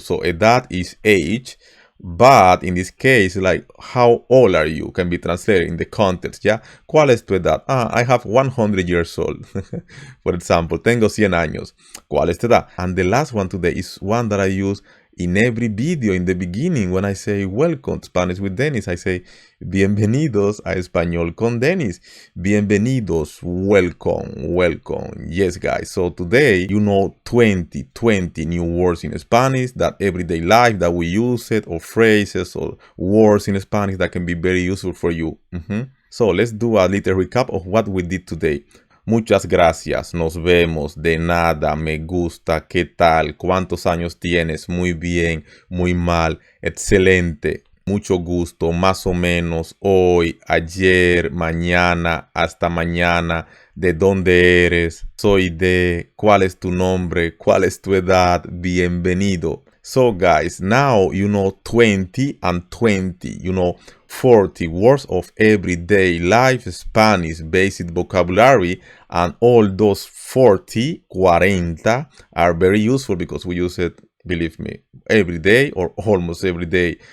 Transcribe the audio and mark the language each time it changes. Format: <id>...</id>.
<en>So edad is age. But in this case, like, how old are you? Can be translated in the context, yeah?</en> <es>¿Cuál es tu edad?</es> <en>I have 100 years old. For example,</en> <es>tengo 100 años. ¿Cuál es tu edad?</es> <en>And the last one today is one that I use in every video in the beginning when I say welcome to Spanish with Dennis. I say</en> <es>bienvenidos a Español con Dennis.</es> <en>Bienvenidos, welcome, welcome. Yes, guys. So today, you know 20 new words in Spanish, that everyday life that we use it, or phrases or words in Spanish that can be very useful for you. So let's do a little recap of what we did today.</en> <es>Muchas gracias, nos vemos, de nada, me gusta, ¿qué tal? ¿Cuántos años tienes? Muy bien, muy mal, excelente, mucho gusto, más o menos, hoy, ayer, mañana, hasta mañana, ¿de dónde eres? Soy de, ¿cuál es tu nombre? ¿Cuál es tu edad? Bienvenido.</es> <en>So guys, now you know 20 and 20, you know 40 words of everyday life Spanish basic vocabulary, and all those 40 are very useful because we use it, believe me, every day or almost every day.</en>